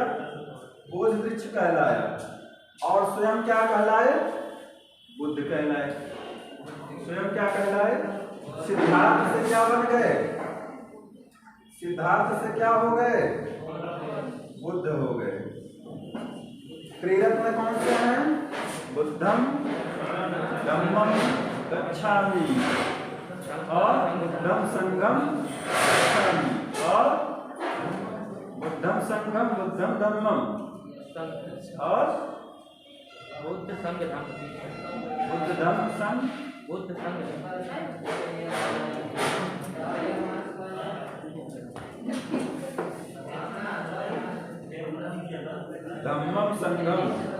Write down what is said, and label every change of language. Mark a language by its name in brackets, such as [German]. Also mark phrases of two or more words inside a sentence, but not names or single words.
[Hindi] बोधि वृक्ष कहलाया। और स्वयं क्या कहलाए? बुद्ध कहलाए। स्वयं क्या कहलाए? सिद्धार्थ से क्या बन गए? सिद्धार्थ से क्या हो गए? बुद्ध हो गए। त्रिरत्न कौन से हैं? [Pali] बुद्धम, धम्मम, गच्छामि और बुद्धम संघम गच्छामि। और बुद्धम संघम, बुद्धम धम्मम और [Hindi] बुद्ध संघ धम्म। बुद्ध धम्म संघ। बुद्ध संघ [Pali] धम्मम संगम।